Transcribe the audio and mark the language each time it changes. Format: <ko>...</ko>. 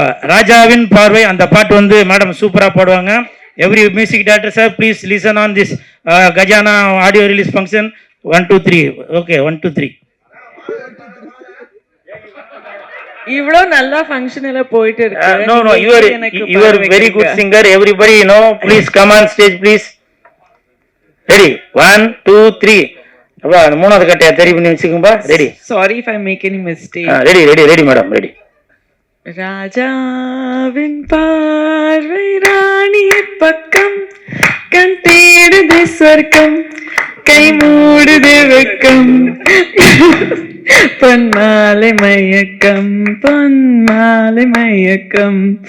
<ta>ராஜாவின் பார்வை அந்த பாட்டு வந்து மேடம் சூப்பரா பாடுவாங்க.</ta> <en>Every music director sir, please listen on this Gajana audio release function. 1 2 3. Okay, 1 2 3.</en> <ta>இவ்ளோ நல்லா ஃபங்க்ஷன் எல்லாம் போயிட்டு இருக்கு.</ta> <en>No, you are very good singer. Everybody, please come on stage, please. Ready? 1 2 3.</en> <ta>அப்பா அந்த மூணாவது கட்டையா தெரி பண்ணி வச்சுக்கும்பா.</ta> <en>Ready. Sorry if I make any mistake. Ready madam, ready.</en> <ta>ராஜாவின் பார்வை ராணி பக்கம், கண் தேடுது சொர்க்கம், கை மூடுது வெக்கம், பொன்மாலை மயக்கம், பொன்மாலை மயக்கம்.</ta>